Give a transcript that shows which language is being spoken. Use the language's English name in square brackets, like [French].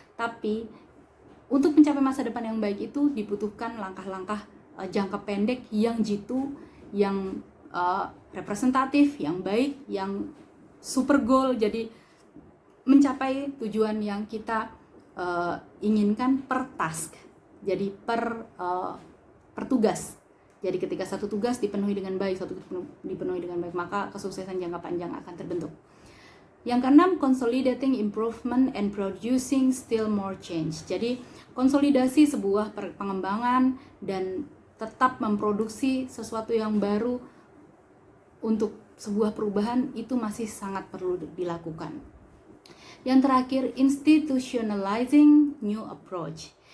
[Indonesian] Tapi untuk mencapai masa depan yang baik itu dibutuhkan langkah-langkah jangka pendek yang jitu, yang representatif, yang baik, yang super goal. Jadi mencapai tujuan yang kita inginkan per task. Jadi per tugas. Jadi ketika satu tugas dipenuhi dengan baik, maka kesuksesan jangka panjang akan terbentuk. Yang keenam, [English] consolidating improvement and producing still more change. [Indonesian] Jadi konsolidasi sebuah pengembangan dan tetap memproduksi sesuatu yang baru untuk sebuah perubahan itu masih sangat perlu dilakukan. Yang terakhir, [English] institutionalizing new approach.